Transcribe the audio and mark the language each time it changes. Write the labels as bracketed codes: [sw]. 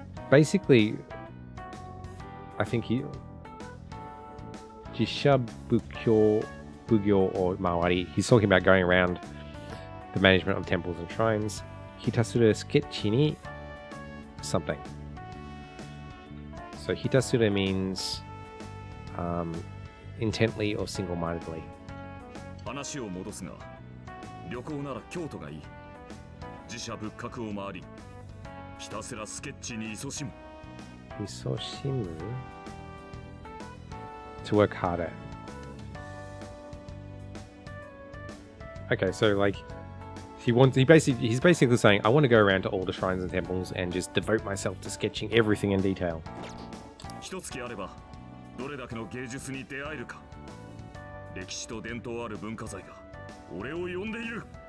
[en] Basically, I think Jishabukyo Bugyo or Mawari, he's talking about going around the management of temples and shrines. [ja] Hitasura Sketchi ni [en] something. So Hitasura means intently or single-mindedly. [ja] 話を戻すが、旅行なら京都がいい。自社仏閣を回り、ひたすらスケッチに勤しむ。 Isoshimu? [en] To work harder. Okay, so like he's basically saying, I want to go around to all the shrines and temples and just devote myself to sketching everything in detail. [ja] 一月あれば、どれだけの芸術に出会えるか。歴史と伝統ある文化財が俺を呼んでいる。